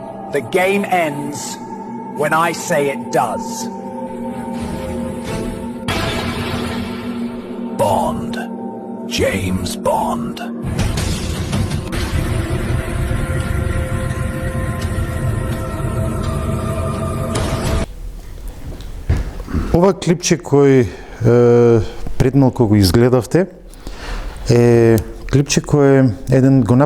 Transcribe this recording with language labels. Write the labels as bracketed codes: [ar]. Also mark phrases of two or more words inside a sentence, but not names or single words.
[en] The game ends when I say it does. Bond. James Bond. [mk] Ова клипче кој пред малку го изгледавте е клипче кој го